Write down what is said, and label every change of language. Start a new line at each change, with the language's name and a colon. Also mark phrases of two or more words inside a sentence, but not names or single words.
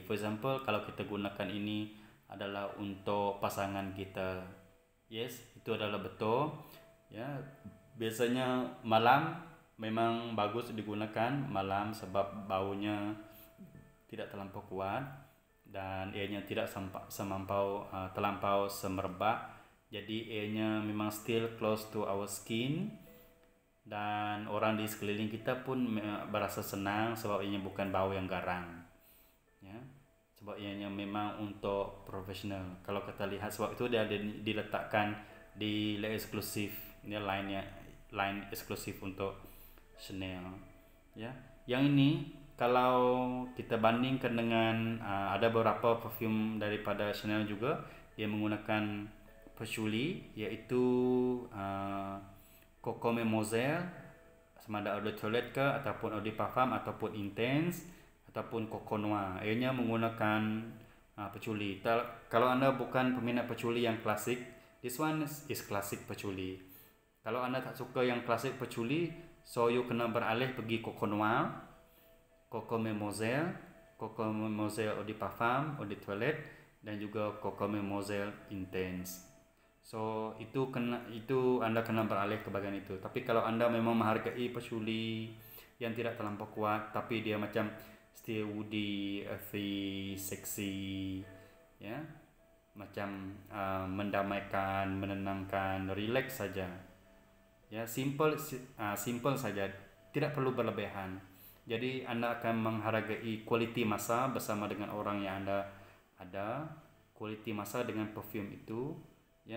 English: For example,
Malay: kalau kita gunakan ini adalah untuk pasangan kita, yes, itu adalah betul, ya. Biasanya malam memang bagus digunakan malam sebab baunya tidak terlampau kuat dan ianya tidak terlampau semerbak. Jadi ianya memang
English: still close to our skin
Malay: dan orang di sekeliling kita pun berasa senang sebab ianya bukan bau yang garang, ya. Sebab ianya memang untuk profesional. Kalau kita lihat, sebab itu dia diletakkan di line eksklusif. Ini line eksklusif untuk Chanel, ya. Yang ini kalau kita bandingkan dengan ada beberapa perfume daripada Chanel juga, dia menggunakan patchouli, iaitu Coco Mimosa, sama ada eau de toilette ke ataupun eau de parfum ataupun intense ataupun Coco Noir. Ianya menggunakan Peculi. Kalau Anda bukan peminat peculi yang klasik,
English: this one is
Malay: klasik peculi. Kalau Anda tak suka yang klasik peculi,
English: so you
Malay: kena beralih pergi Coco Noir, Coco Mimoselle, Coco Mimoselle Eau de Parfum, Eau de Toilette, dan juga Coco Mimoselle Intense. So itu Anda kena beralih ke bagian itu. Tapi kalau Anda memang menghargai peculi yang tidak terlampau kuat, tapi dia macam
English: still woody, earthy, sexy,
Malay: ya, macam mendamaikan, menenangkan, relax saja, ya, simple saja, tidak perlu berlebihan. Jadi Anda akan menghargai quality masa bersama dengan orang yang Anda ada, quality masa dengan perfume itu, ya.